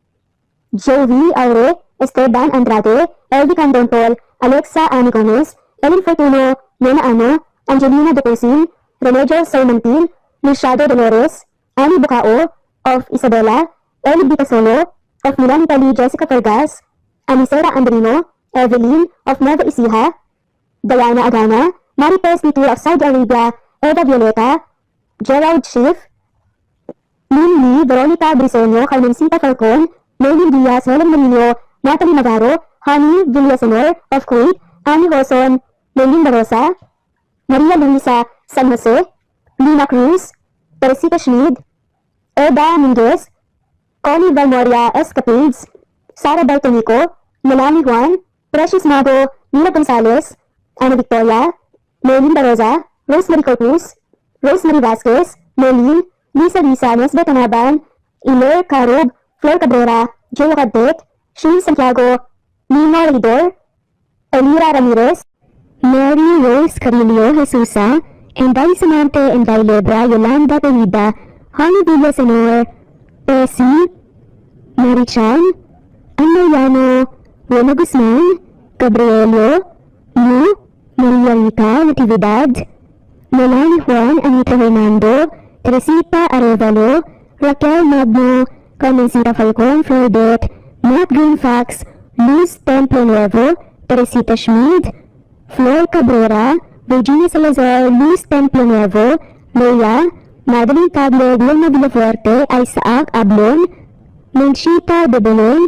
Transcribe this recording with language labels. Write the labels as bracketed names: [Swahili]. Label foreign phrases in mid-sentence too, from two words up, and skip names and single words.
[English] Jovi Aure, Esteban Andrade, Elvi Candontol, Alexa Ani Gomez, Ellen Fortuno, Nena Ano, Angelina De Pesin, Remedios Salmantin, Luciado Dolores, Annie Bucao, of Isabela, Eli Bitasolo, of Milan Italy, Jessica Fergas, Anisera Andrino, Evelyn, of Nueva Ecija, Diana Agana, Maripes Nitur of Saudi Arabia, Eda Violeta, Gerald Schiff, Lynn Lee, Veronica Briseño, Carmencita Falcon, Maylin Diaz, Helen Molino, Natalie Navarro, Honey Villasenor of Kuwait, Annie Hoson, Maylin Barosa, Maria Luisa San Jose, Lina Cruz, Teresita Schmid, Eda Minguez, Connie Valmoria Escapades, Sara Bartonico, Melanie Juan, Precious Mago, Nina Gonzalez, Ana Victoria, Maylin Barosa, Rosemary Corpus, Rosemary Vasquez, Maylin, Lisa Nesbet Anaban, Iler Carub, Flor Cabrera, Joe Cadtec, Shane Santiago, Nino Redor, Elira Ramirez, Mary Rose Carillo Jesusa, Enday Samante, Enday Lebra, Yolanda Benida, Honey Villasenor, Percy, Mary Chan, Ann Mariano, Roma Guzman, Gabrielio, Lu, Maria Rica Natividad, Melanie Juan Anita Hernando, Teresita Arevalo, Raquel Magno, Carmencita Falcon Flordet, Matt Greenfax, Luz Templo Nuevo, Teresita Schmid, Flor Cabrera, Virginia Salazar, Luz Templo Nuevo, Leia, Madeline Tagle, Vilma Villafuerte, Isaac Ablon, Menchita De Belon,